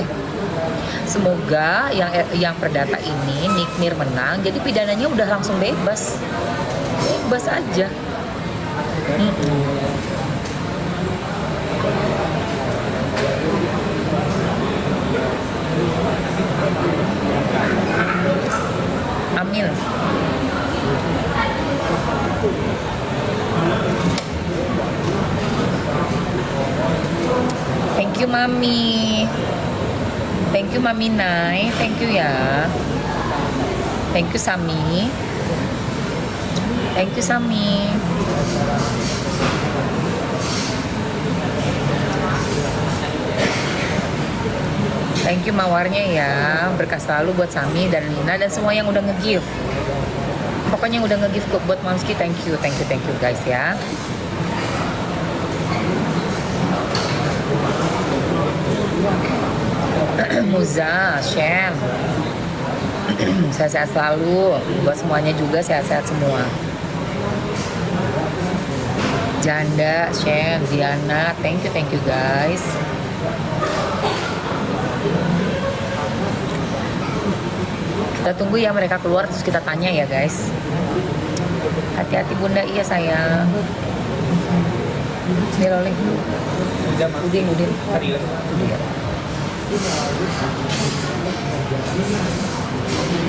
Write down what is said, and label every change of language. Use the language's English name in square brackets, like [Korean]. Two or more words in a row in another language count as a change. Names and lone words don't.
[Indonesian] Semoga yang perdata ini Nikmir menang, jadi pidananya udah langsung bebas aja. Amin. [English] Thank you Mami. Thank you Mami Nai. Thank you ya. Thank you Sami. Thank you Sami. Thank you mawarnya ya. [Indonesian] Berkah selalu buat Sami dan Lina dan semua yang udah nge-give. Pokoknya yang udah nge-give buat Mamski, [English] thank you guys [Indonesian] ya. Muza, Shem. Sehat-sehat selalu. Buat semuanya juga sehat-sehat semua. Janda, [English] Shem, Diana, thank you guys. [Indonesian] Kita tunggu ya mereka keluar terus kita tanya ya guys. Hati-hati bunda, iya sayang. [Arabic] Bismillahirrahmanirrahim. [Indonesian] Udin. Udah.